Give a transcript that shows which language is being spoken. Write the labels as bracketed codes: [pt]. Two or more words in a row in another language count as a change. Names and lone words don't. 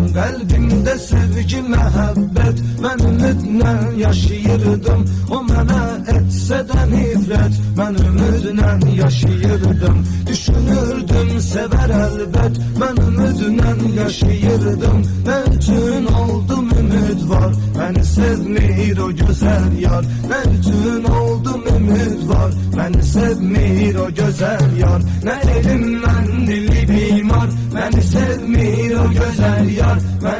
[az] Qəlbimdə sevgi, məhəbbət, mən ümidlə yaşayırdım. O mənə etsə də nifrət, mən ümidlə yaşayırdım. Düşünürdüm, sevər əlbət, mən ümidlə yaşayırdım. Nə üçün oldum ümid var, [tr] beni sevmir o güzel yar. [az] Ne üçün oldum ümid var, [tr] beni sevmir o güzel yar. Ne elim ben dili bimar, beni sevmir o güzel yar.